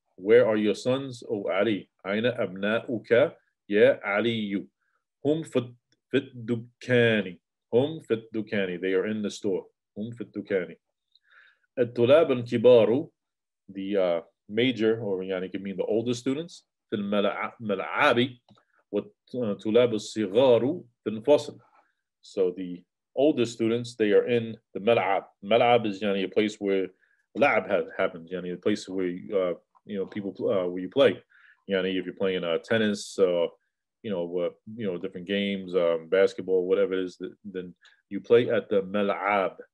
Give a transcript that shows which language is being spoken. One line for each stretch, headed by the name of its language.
English: Where are your sons, O Ali?
Arabic: أين أبناؤك يا علي? هم في الدكان. هم في الدكان.
English: They are in the store.
Arabic: هم في الدكان.
English: الطلاب الكبار, the major, or it can mean the older students, في الملعب.
Arabic: والطلاب الصغار في الفصل.
English: So the older students, they are in the mal'ab. Mal'ab is a place where lab happens. A place where people where you play. If you're playing tennis, different games, basketball, whatever it is, then you play at the mal'ab.